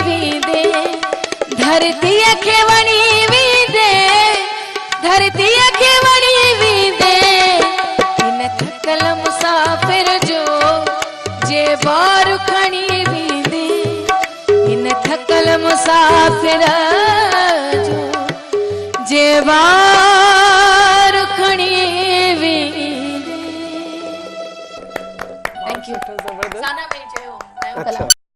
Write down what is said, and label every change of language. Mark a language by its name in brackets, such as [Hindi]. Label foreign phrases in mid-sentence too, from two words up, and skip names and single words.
[Sindhi] वींदे, धरती खे वणी वींदे, धरती खे वणी वींदे, हिन थकल मुसाफिर जो जे बार खणी वींदे, हिन थकल मुसाफिर जो जे बार खणी वींदे। [English] Thank you. [Sindhi] साना में चयो